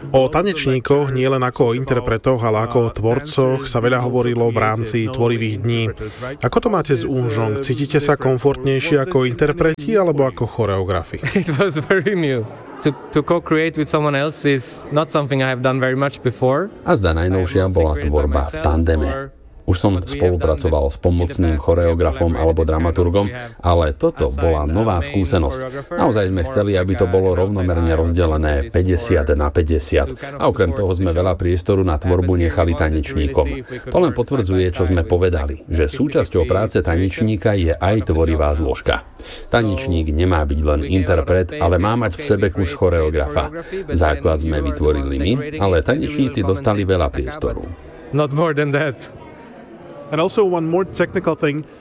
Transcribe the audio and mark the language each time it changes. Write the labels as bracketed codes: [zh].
[sk] O tanečníkoch, nie len ako o interpretoch, ale ako o tvorcoch, sa veľa hovorilo v rámci tvorivých dní. Ako to máte s Un Jong? Cítite sa komfortnejšie ako interpreti alebo ako choreografi? [en] It was very new. To co-create with someone else is not something I have done very much before. [sk] Azda najnovšia bola tvorba v tandeme. Už som spolupracoval s pomocným choreografom alebo dramaturgom, ale toto bola nová skúsenosť. Naozaj sme chceli, aby to bolo rovnomerne rozdelené 50 na 50. A okrem toho sme veľa priestoru na tvorbu nechali tanečníkom. To len potvrdzuje, čo sme povedali, že súčasťou práce tanečníka je aj tvorivá zložka. Tanečník nemá byť len interpret, ale má mať v sebe kus choreografa. Základ sme vytvorili my, ale tanečníci dostali veľa priestoru. [en] Not more than that. And also one more technical thing.